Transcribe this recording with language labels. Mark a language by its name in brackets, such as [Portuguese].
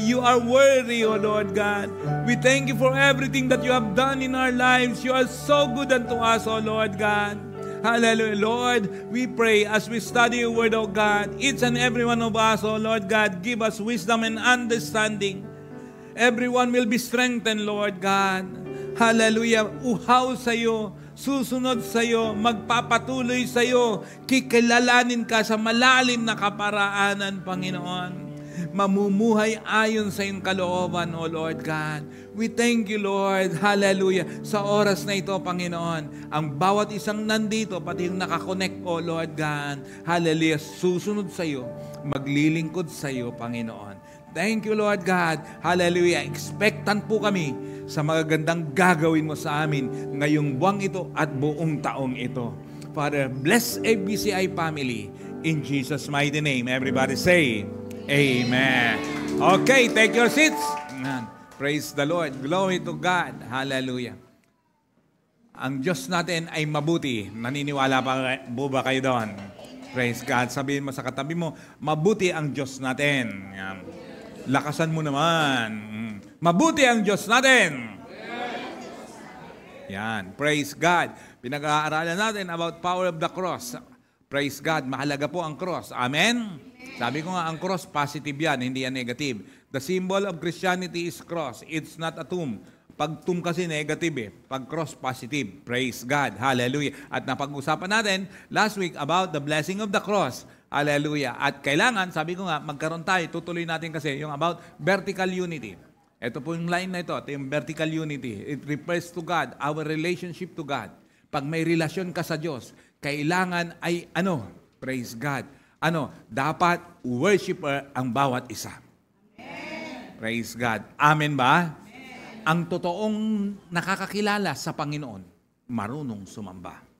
[English] You are worthy, O Lord God. We thank you for everything that you have done in our lives. You are so good unto us, O Lord God. Hallelujah. Lord, we pray as we study your word, O God, each and every one of us, O Lord God, give us wisdom and understanding. Everyone will be strengthened, Lord God. Hallelujah. [Filipino] Uhaw sa iyo, susunod sa iyo, magpapatuloy sa iyo, kikilalanin ka sa malalim na kaparaanan, Panginoon. Mamumuhay ayon sa iyong kalooban, [English] O Lord God. We thank you, Lord. [Filipino] Hallelujah. Sa oras na ito, Panginoon, ang bawat isang nandito, pati yung nakakonect, O Lord God, hallelujah, susunod sa iyo, maglilingkod sa iyo, Panginoon. [English] Thank you, Lord God. [Filipino] Hallelujah. Expectant po kami sa magagandang gagawin mo sa amin ngayong buwang ito at buong taong ito. [English] Father, bless ABCI family in Jesus' mighty name. Everybody say, Amen. Okay, take your seats. Praise the Lord. Glory to God. Hallelujah. [Filipino] Ang Diyos natin ay mabuti. Naniniwala pa po ba kayo doon? [English] Praise God. [Filipino] Sabihin mo sa katabi mo, mabuti ang Diyos natin. Yan. Lakasan mo naman. Mabuti ang Diyos natin. Yan. [English] Praise God. [Filipino] Pinag-aaralan natin [English] about power of the cross. [Filipino] Praise God. Mahalaga po ang cross. Amen? Sabi ko nga, ang cross, positive yan, hindi yan negative. [English] The symbol of Christianity is cross. It's not a tomb. [Filipino] Pag tomb kasi negative eh. Pag cross, positive. Praise God. Hallelujah. At napag-usapan natin [English] last week about the blessing of the cross. [Filipino] Hallelujah. At kailangan, sabi ko nga, magkaroon tayo, tutuloy natin kasi yung about vertical unity. Ito po yung line na ito yung vertical unity. [English] It refers to God, our relationship to God. [Filipino] Pag may relasyon ka sa Diyos, kailangan ay praise God. Dapat worshiper ang bawat isa. [English] Amen. Praise God. Amen ba? Amen. [Filipino] Ang totoong nakakakilala sa Panginoon, marunong sumamba.